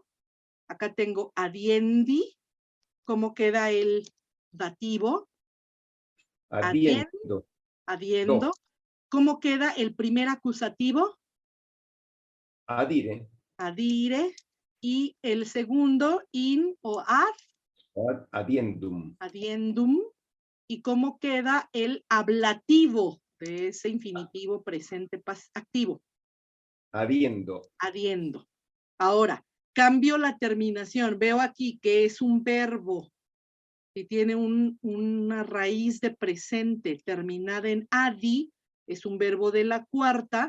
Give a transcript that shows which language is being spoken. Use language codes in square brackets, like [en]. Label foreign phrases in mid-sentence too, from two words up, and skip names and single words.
[es] Acá tengo adiendi. ¿Cómo queda el dativo? Adiendo. Adiendo. ¿Cómo queda el primer acusativo? Adire. Adire. Y el segundo, in o ad. Adiendum. Adiendum. ¿Y cómo queda el ablativo de ese infinitivo presente activo? Adiendo. Adiendo. Ahora, cambio la terminación. Veo aquí que es un verbo que tiene una raíz de presente terminada en adi, es un verbo de la cuarta.